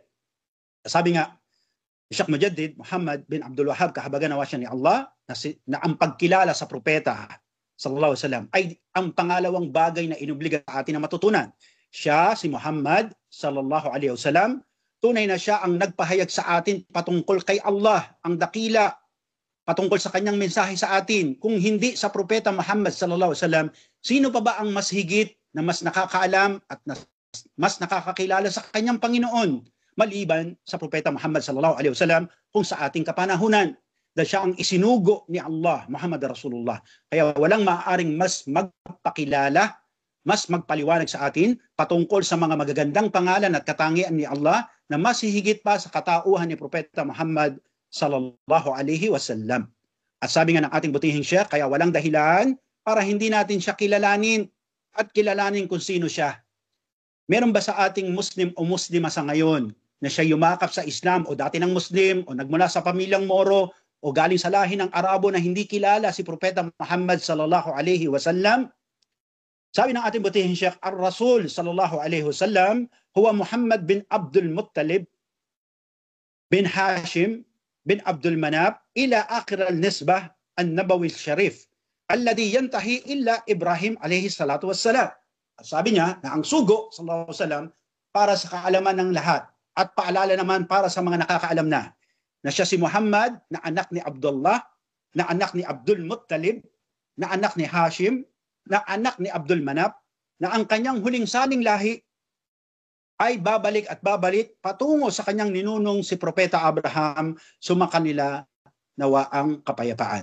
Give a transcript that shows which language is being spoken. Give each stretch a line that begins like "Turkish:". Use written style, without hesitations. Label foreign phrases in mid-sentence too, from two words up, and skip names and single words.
Filipino: Sabi nga Sheikh Mujaddid Muhammad bin Abdul Wahhab, kahabagan nawa siya ni Allah, na ang pagkilala sa propeta
Arabic: صلى الله عليه وسلم
Filipino: ay ang pangalawang bagay na inubliga sa atin na matutunan. Siya, si Muhammad
Arabic: صلى الله عليه وسلم,
Filipino: tunay na siya ang nagpahayag sa atin patungkol kay Allah, ang dakila, patungkol sa kanyang mensahe sa atin. Kung hindi sa propeta Muhammad
Arabic: صلى الله عليه وسلم,
Filipino: sino pa ba ang mas higit na mas nakakaalam at mas nakakakilala sa kanyang Panginoon maliban sa Propeta Muhammad
Arabic: صلى الله عليه وسلم
Filipino: kung sa ating kapanahunan. Dahil siya ang isinugo ni Allah, Muhammad Rasulullah. Kaya walang maaaring mas magpakilala, mas magpaliwanag sa atin patungkol sa mga magagandang pangalan at katangian ni Allah na mas hihigit pa sa katauhan ni Propeta Muhammad
Arabic: صلى الله عليه وسلم.
Filipino: At sabi nga ng ating butihing Sheikh, kaya walang dahilan para hindi natin siya kilalanin at kilalanin kung sino siya. Meron ba sa ating Muslim o Muslima sa ngayon na siya yumakap sa Islam o dati ng Muslim o nagmula sa pamilyang Moro o galing sa lahi ng Arabo na hindi kilala si Propeta Muhammad
Arabic: صلى الله عليه وسلم?
Filipino: Sabi ng ating butihing Sheikh,
Arabic: الرسول صلى الله عليه وسلم هو محمد بن عبد المطلب بن هاشم بن عبد مناف إلى آخر النسب النبوي الشريف الذي ينتهي إلى إبراهيم عليه الصلاة والسلام.
Filipino: Sabi niya na ang sugo
Arabic: صلى الله عليه وسلم
Filipino: para sa kaalaman ng lahat at paalala naman para sa mga nakakaalam na siya si Muhammad na anak ni Abdullah, na anak ni Abdul Muttalib, na anak ni Hashim, na anak ni Abdul Manaf, na ang kanyang huling saling lahi ay babalik at babalik patungo sa kanyang ninunong si Propeta Abraham, sumakanila nawa ang kapayapaan.